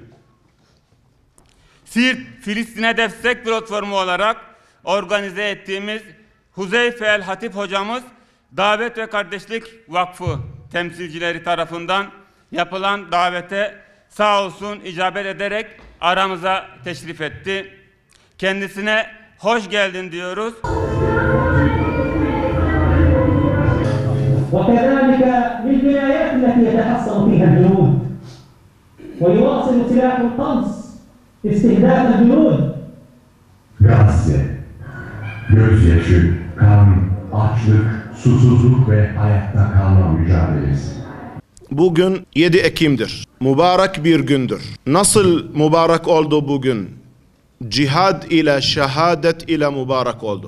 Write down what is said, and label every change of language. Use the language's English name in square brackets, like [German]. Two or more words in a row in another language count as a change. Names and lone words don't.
[Turkish] Siirt Filistin'e Destek Platformu olarak organize ettiğimiz Huzeyfe El Hatip hocamız Davet ve Kardeşlik Vakfı temsilcileri tarafından yapılan davete sağ olsun icabet ederek aramıza teşrif etti. Kendisine hoş geldin diyoruz. [Arabic] وكذلك للجنايات التي يتحصن فيها الجنود ويواصل سلاح القنص استهداف الجنود. [Turkish] Gazze, gözyaşı, kan, açlık, susuzluk ve hayatta kalma mücadelesi. Bugün 7 Ekim'dir. Mübarek bir gündür. Nasıl mübarek oldu bugün? Cihad ile, şehadet ile mübarek oldu.